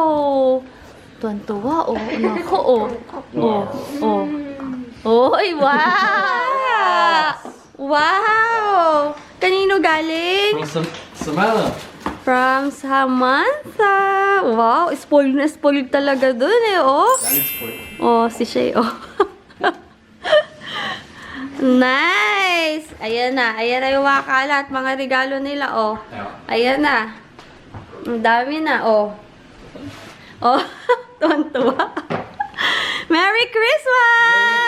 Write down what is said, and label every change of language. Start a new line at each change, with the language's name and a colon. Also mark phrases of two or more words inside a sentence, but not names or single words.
Filipino: Tuwan-tuwa, oh. Nako, oh. Oh, oh. Oy, wow! Wow! Kanino galing?
Swedish: Från Samantha.
Filipino: From Samantha. Wow, spoiled na spoiled talaga dun eh, oh.
Swedish: Jag är lite spoiled.
Filipino: Oh, si Shay, oh. Nice! Ayan na. Ayan na yung mga kalat, mga regalo nila, oh.
Swedish: Ja.
Filipino: Ayan na. Ang dami na, oh. Oh, tuwan-tuwa.
English: Merry Christmas!